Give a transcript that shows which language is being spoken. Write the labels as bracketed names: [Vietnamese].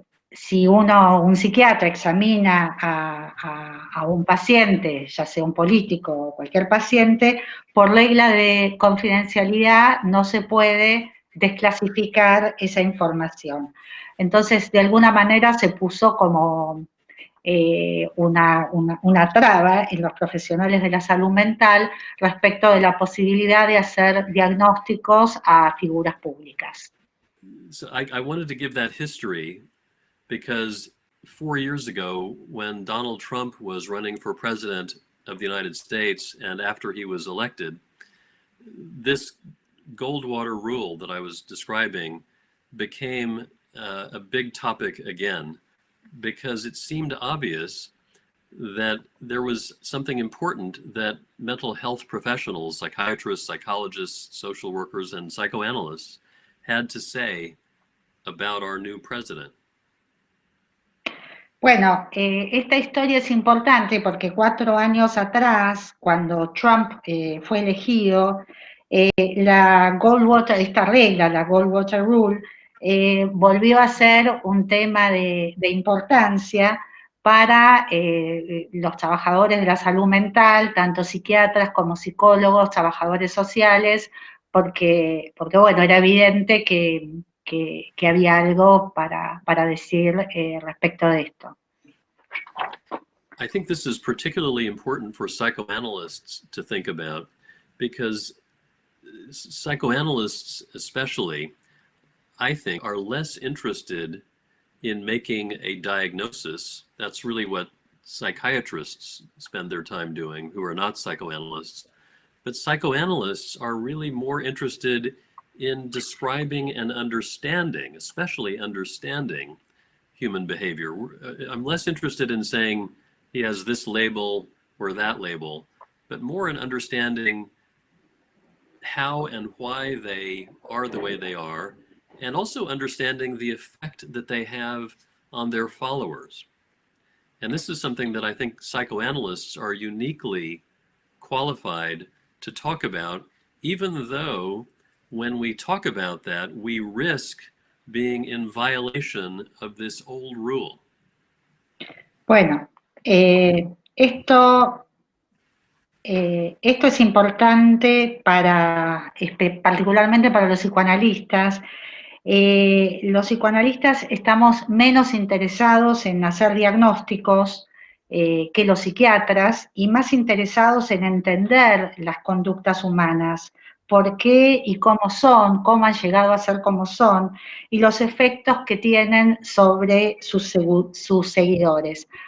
[Spanish] si un psiquiatra examina a un paciente, ya sea un político o cualquier paciente, por regla de confidencialidad no se puede desclasificar esa información. Entonces, de alguna manera se puso como una traba en los profesionales de la salud mental respecto de la posibilidad de hacer diagnósticos a figuras públicas. [English] So I wanted to give that history because 4 years ago, when Donald Trump was running for president of the United States and after he was elected, this Goldwater rule that I was describing became a big topic again, because it seemed obvious that there was something important that mental health professionals, psychiatrists, psychologists, social workers, and psychoanalysts had to say about our new president. [Spanish] Bueno, esta historia es importante porque 4 años atrás, cuando Trump fue elegido, la regla, la Goldwater Rule, volvió a ser un tema de importancia para los trabajadores de la salud mental, tanto psiquiatras como psicólogos, trabajadores sociales, porque bueno, era evidente que había algo para decir respecto de esto. [English] I think this is particularly important for psychoanalysts to think about, because psychoanalysts especially, I think, are less interested in making a diagnosis. That's really what psychiatrists spend their time doing, who are not psychoanalysts. But psychoanalysts are really more interested in describing and understanding, especially understanding human behavior. I'm less interested in saying he has this label or that label, but more in understanding how and why they are the way they are, and also understanding the effect that they have on their followers. And this is something that I think psychoanalysts are uniquely qualified to talk about, even though when we talk about that, we risk being in violation of this old rule. [Spanish] Bueno, esto es importante particularmente para los psicoanalistas. Los psicoanalistas estamos menos interesados en hacer diagnósticos que los psiquiatras y más interesados en entender las conductas humanas, por qué y cómo son, cómo han llegado a ser como son, y los efectos que tienen sobre sus seguidores,